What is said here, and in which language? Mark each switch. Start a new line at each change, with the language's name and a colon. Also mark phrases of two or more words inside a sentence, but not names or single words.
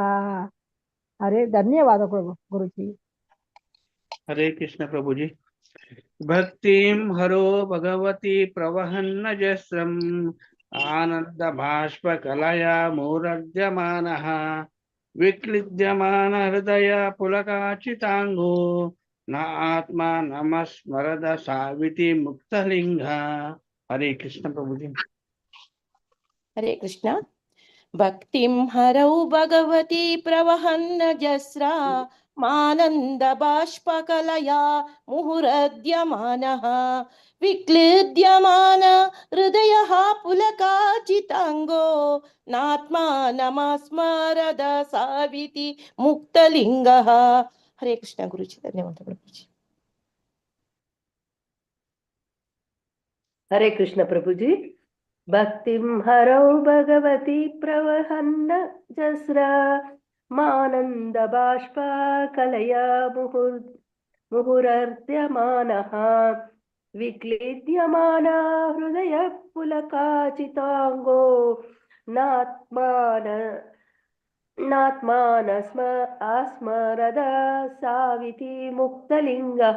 Hindi: हरे ಧನ್ಯವಾದ गुरुजी. हरे कृष्ण प्रभु जी।
Sanskrit: भक्तिं हरो भगवती प्रवहन्न जस्रम् आनंद बाष्पकलया मुहुरद्यमानः विक्लिद्यमान हृदय पुलकाचितांगो न आत्मानमस्मरद साविति मुक्तलिंगः.
Hindi: हरे कृष्ण प्रभु जी।
Sanskrit: हरे कृष्ण भक्तिं हरौ भगवती प्रवहन्न जस्रा मानंद बाष्पकलया मुहुरद्यमानः विक्लिद्यमान हृदयः पुलकाचितांगो नात्मानमस्मरद साविति मुक्तलिंगः.
Hindi: हरे कृष्ण गुरुजी. धन्यवाद प्रभुजी. हरे कृष्ण प्रभुजी।
Sanskrit: भक्तिं हरौ भगवती प्रवहन्न जस्रा मानंद बाष्पकलया मुहुरर्ध्यमानः विक्लिद्यमान हृदय पुलकाचितांगो नात्मानस्मरद साविति मुक्तलिंगः.